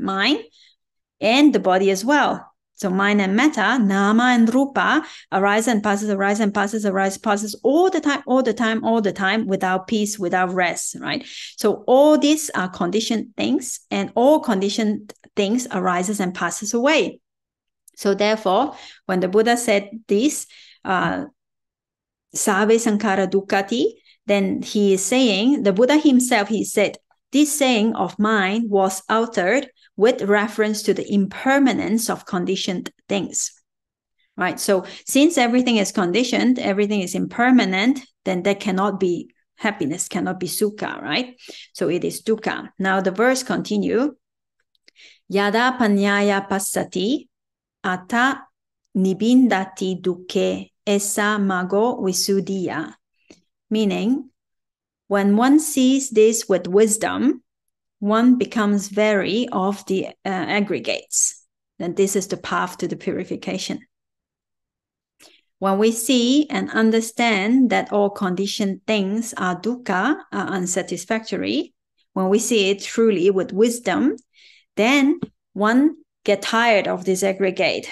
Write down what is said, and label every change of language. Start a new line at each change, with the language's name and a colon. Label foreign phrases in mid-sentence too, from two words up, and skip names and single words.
English: Mind and the body as well. So mind and matter, nama and rupa, arise and passes, arise and passes, arise, passes all the time, all the time, all the time, without peace, without rest, right? So all these are conditioned things, and all conditioned things arises and passes away. So therefore, when the Buddha said this,
Pali: Sabbe sankhara dukkhati,
English: then he is saying, the Buddha himself, he said, this saying of mine was uttered with reference to the impermanence of conditioned things, right? So since everything is conditioned, everything is impermanent, then there cannot be happiness, cannot be sukha, right? So it is dukkha. Now the verse continue,
Pali: yada panyaya passati ata nibindati dukke esa mago visuddhiya,
English: meaning when one sees this with wisdom, one becomes wary of the aggregates. Then this is the path to the purification. When we see and understand that all conditioned things are dukkha, are unsatisfactory, when we see it truly with wisdom, then one get tired of this aggregate.